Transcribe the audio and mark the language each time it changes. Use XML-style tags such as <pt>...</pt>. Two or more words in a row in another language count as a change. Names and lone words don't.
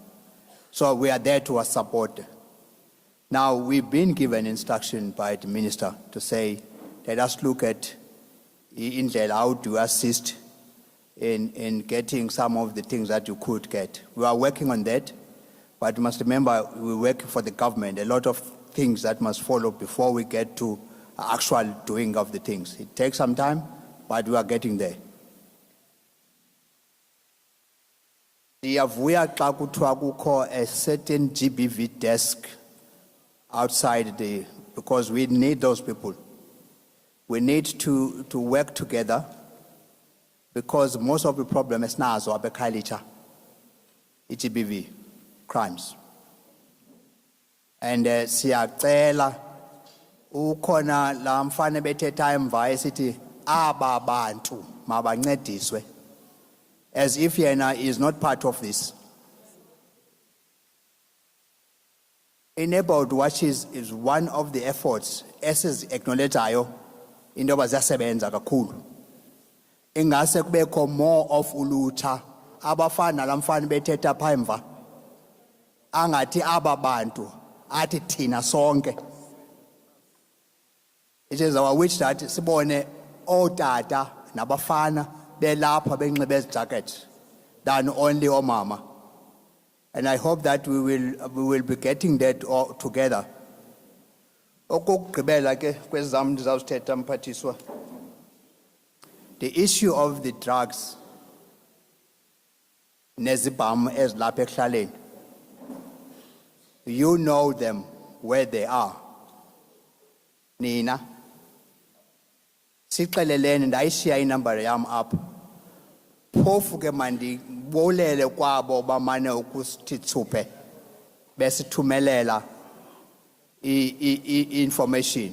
<en>So we are there to support. Now, we've been given instruction by the minister to say, let us look at how to assist in getting some of the things that you could get. We are working on that, but you must remember, we work for the government. A lot of things that must follow before we get to actual doing of the things. It takes some time, but we are getting there.</en> <xh>Ndiyavuya xa kuthiwa kukho</xh> <en>a certain GBV desk outside because we need those people. We need to work together because most of the problem is</en> <xh>nazo apha eKhayelitsha,</xh> <en>GBV crimes.</en> <xh>And siyacela ukhona la mfana bethetha emva esithi aba bantu mabancediswe,</xh> <en>as if yena is not part of this. Enabled Watch is one of the efforts</en> <xh>esizi-acknowledgeayo into yoba ziyasebenza kakhulu. Ingase kubekho</xh> <en>more of</en> <xh>ulutsha abafana nala mfana bethetha pha emva, angathi aba bantu athi thina sonke.</xh> <en>It is our wish that</en> <xh>sibone otata nabafana belapha benxibe ezi</xh> <en>jackets than only omama. And I hope that we will be getting that all together.</en> <xh>Okokugqibela ke kwezam ndizawuthetha mphathiswa.</xh> <en>The issue of the drugs</en> <xh>nezibhamu ezilapha ekuhlaleni.</xh> <en>You know them where they are.</en> <xh>Nina sixeleleni ndayishiya inumber yam up. Phofu ke mandibolele kwabo bamane ukusithi tsuphe besithumelela information.</xh>